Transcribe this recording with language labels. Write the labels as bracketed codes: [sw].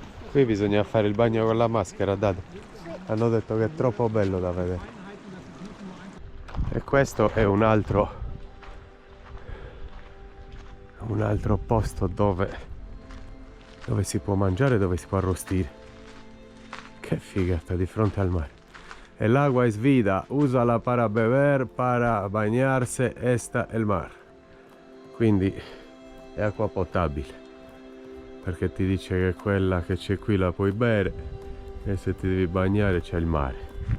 [it] Qui bisogna fare il bagno con la maschera, Dado. Hanno detto che è troppo bello da vedere. E questo è un altro posto dove si può mangiare, dove si può arrostire. Che figata, di fronte al mare. [es] El agua es vida, úsala para beber, para bañarse, esta el mar. [it] Quindi è acqua potabile, perché ti dice che quella che c'è qui la puoi bere e se ti devi bagnare c'è il mare.